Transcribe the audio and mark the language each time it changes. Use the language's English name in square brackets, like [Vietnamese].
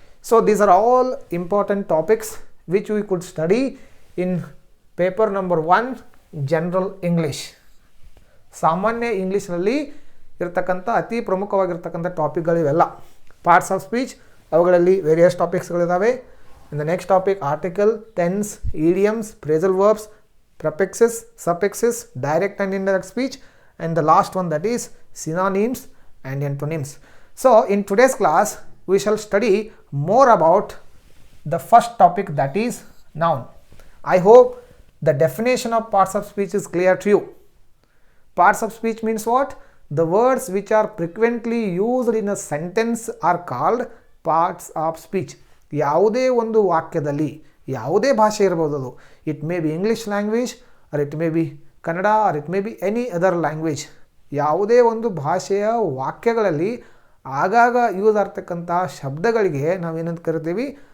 [English] So these are all important topics which we could study in paper number 1 general English. [Kannada] ಸಾಮಾನ್ಯ ಇಂಗ್ಲೀಷ್ನಲ್ಲಿ ಇರ್ತಕ್ಕಂಥ ಅತಿ ಪ್ರಮುಖವಾಗಿರ್ತಕ್ಕಂಥ ಟಾಪಿಕ್ಗಳಿವೆಲ್ಲ. Parts of speech, ಅವುಗಳಲ್ಲಿ various ಟಾಪಿಕ್ಸ್ಗಳಿದ್ದಾವೆ. [English] In the next topic article, tense, idioms, phrasal verbs, prefixes, suffixes, direct and indirect speech, and the last one that is synonyms and antonyms. So in today's class we shall study more about the first topic, that is noun. I hope the definition of parts of speech is clear to you. Parts of speech means what? The words which are frequently used in a sentence are called parts of speech. [Kannada] ಯಾವುದೇ ಒಂದು ವಾಕ್ಯದಲ್ಲಿ ಯಾವುದೇ ಭಾಷೆ ಇರ್ಬೋದು, ಅದು [English] It may be English language or it may be Kannada or it may be any other language. [Kannada] ಯಾವುದೇ ಒಂದು ಭಾಷೆಯ ವಾಕ್ಯಗಳಲ್ಲಿ ಆಗಾಗ ಯೂಸ್ ಆಗ್ತಕ್ಕಂಥ ಶಬ್ದಗಳಿಗೆ ನಾವೇನಂತ ಕರಿತೀವಿ?